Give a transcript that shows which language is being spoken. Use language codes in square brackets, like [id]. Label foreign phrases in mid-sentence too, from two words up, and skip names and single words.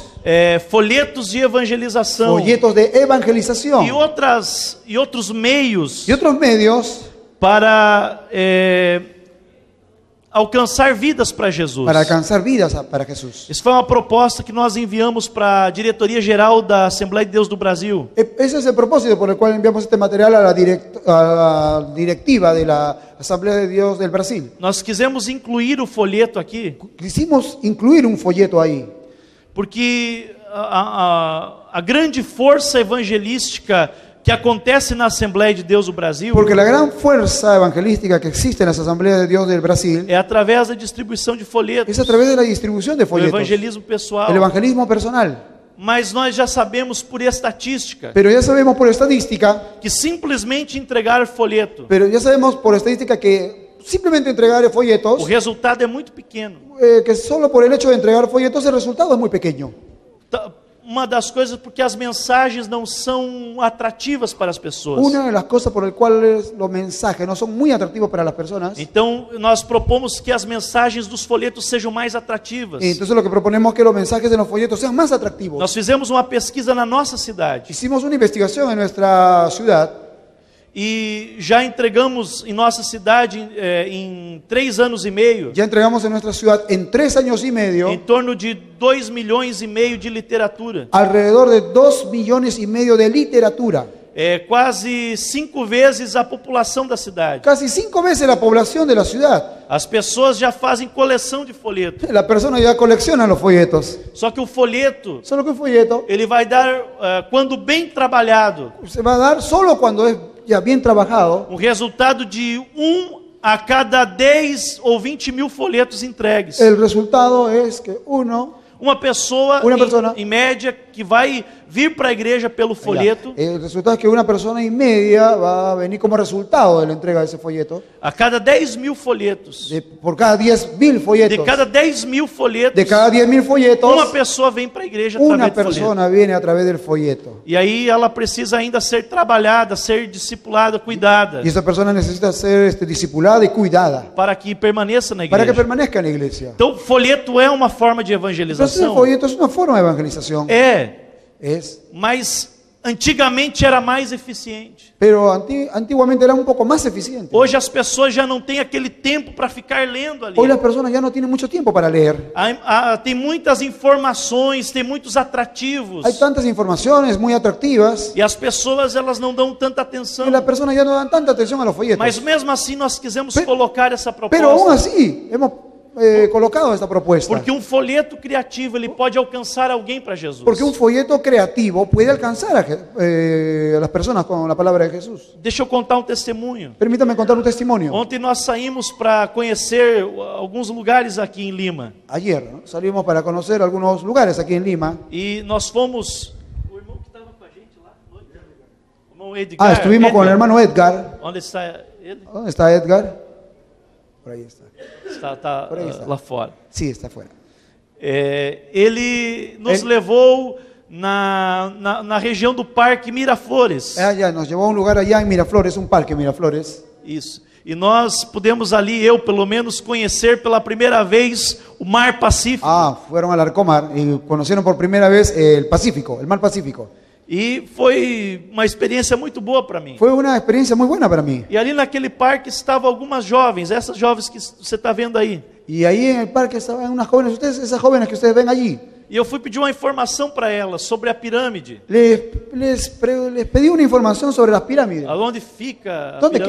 [pt] folhetos de evangelização [es] folletos de evangelización [pt] e outros meios [es] y otros medios [pt] para alcançar vidas para Jesus. [es] para alcanzar vidas para Jesús. [pt] Isso foi uma proposta que nós enviamos para a Diretoria Geral da Assembleia de Deus do Brasil. [es] Ese es el propósito por el cual enviamos este material a la directiva de la Asamblea de Dios del Brasil. [pt] Nós quisemos incluir o folheto aqui, [es] Quisimos incluir un folleto ahí, [pt] porque a grande força evangelística que acontece na Assembleia de Deus do Brasil [es] porque la gran fuerza evangelística que existe en las Asambleas de Dios del Brasil [pt] é através da distribuição de folhetos, [es] es a través de la distribución de [pt] do [es] folletos, [pt] evangelismo pessoal. [es] el evangelismo personal. [pt] Mas nós já sabemos por estatística [es] Pero ya sabemos por estadística, [pt] que simplesmente entregar folheto, [es] que simplemente entregar [pt] o [es] folletos, [pt] resultado é muito pequeno. [es] que solo por el hecho de entregar folletos el resultado es muy pequeño. [pt] Uma das coisas porque as mensagens não são atrativas para as pessoas. [es] Una de las cosas por el cual los mensajes no son muy atractivos para las personas. [pt] Então nós propomos que as mensagens dos folhetos sejam mais atrativas. [es] Entonces lo que proponemos es que los mensajes de los folletos sean más atractivos. [pt] Nós fizemos uma pesquisa na nossa cidade [es] Hicimos una investigación en nuestra ciudad [pt] e já entregamos em nossa cidade em 3 anos e meio [es] ya entregamos en nuestra ciudad en 3 años y medio [pt] em torno de 2,5 milhões de literatura. [es] alrededor de 2,5 millones de literatura. [pt] Quase 5 vezes a população da cidade. [es] Casi 5 veces la población de la ciudad. [pt] As pessoas já fazem coleção de folheto. [es] La persona ya colecciona los folletos. [pt] Só que o folheto, [es] Solo que el folleto [pt] ele vai dar, quando bem trabalhado, [es] se va a dar solo cuando es ya bien trabajado. [pt] um resultado de 1 a cada 10 ou 20 mil folhetos entregues. [es] El resultado es que [pt] Uma pessoa, [es] persona, [pt] em média, que vai vir para a igreja pelo folheto, [es] el resultado es que 1,5 personas va a venir como resultado de la entrega de ese folleto. [pt] a cada 10.000 folhetos, [es] Por cada 10,000 folletos. [pt] de cada 10.000 folhetos, [es] De cada 10,000 folletos, [pt] uma pessoa vem para a igreja [es] una [pt] através do folheto. [es] persona viene a través del folleto. [pt] E aí ela precisa ainda ser trabalhada, ser discipulada, cuidada, [es] Y esa persona necesita ser discipulada y cuidada [pt] para que permaneça na [es] para que [pt] igreja. [es] permanezca en la iglesia. [pt] Então, folheto é uma forma de [es] Entonces el [pt] evangelização? [es] folleto es una forma de evangelización. Es. [pt] Mas antigamente era mais eficiente. [es] Pero antiguamente era un poco más eficiente. [pt] Hoje as pessoas já não têm aquele tempo para ficar lendo ali. [es] Hoy las personas ya no tienen mucho tiempo para leer. [pt] Tem muitas informações, tem muitos atrativos. [es] Hay tantas informaciones muy atractivas [pt] E as pessoas elas não dão tanta atenção. [es] que las personas ya no dan tanta atención a los folletos. [pt] Mas mesmo assim nós quisemos colocar essa [es] Pero aún [pt] proposta. [es] así hemos colocado esta propuesta. [pt] Porque um folheto criativo ele pode alcançar alguém para Jesus. [es] Porque un folleto creativo puede alcanzar a las personas con la palabra de Jesús. [pt] Deixa eu contar um testemunho. [es] Permítame contar un testimonio. [pt] Ontem nós saímos para conhecer alguns lugares aqui em Lima. [es] Ayer, ¿no? Salimos para conocer algunos lugares aquí en Lima. [pt] E nós fomos. O irmão que estava com a gente lá, o irmão Edgar. [es] Estuvimos con el hermano Edgar. [pt] Onde está ele? [es] ¿Dónde está Edgar? Por ahí está. [pt] Está Por aí está. lá fora. [es] Sí, está afuera. [pt] Ele nos levou na região do Parque Miraflores. [es] Ya nos llevó a un lugar allá en Miraflores, un parque en Miraflores. [pt] Isso. E nós pudemos ali, eu pelo menos, conhecer pela primeira vez o Mar Pacífico. [es] Fueron al Arcomar y conocieron por primera vez el Pacífico, el Mar Pacífico. [pt] E foi uma experiência muito boa para mim. [es] Fue una experiencia muy buena para mí. [pt] E ali naquele parque estavam algumas jovens, essas jovens que você está vendo aí. [es] Y ahí en el parque estaban unas jóvenes, esas jóvenes que ustedes ven allí. [pt] E eu fui pedir uma informação para elas sobre a pirâmide. [es] Les pedí una información sobre las pirámides. [pt] Aonde fica a [es] ¿Dónde